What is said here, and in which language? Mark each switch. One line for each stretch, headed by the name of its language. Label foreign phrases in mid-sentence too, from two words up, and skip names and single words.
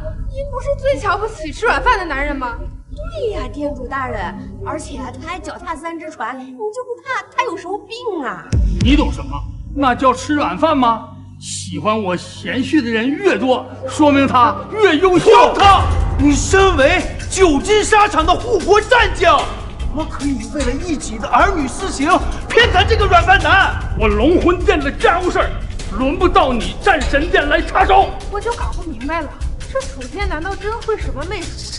Chinese: 您不是最瞧不起吃软饭的男人吗？对呀，殿主大人，而且他还脚踏3只船，你就不怕他有什么病啊？你懂什么？那叫吃软饭吗？喜歡我賢婿的人越多，說明他越優秀。你身為久經沙場的護國戰將，怎麼可以為了一己的兒女私情偏袒這個軟飯男？我龍魂殿的家務事輪不到你戰神殿來插手。我就搞不明白了，這楚天難道真會什麼媚術？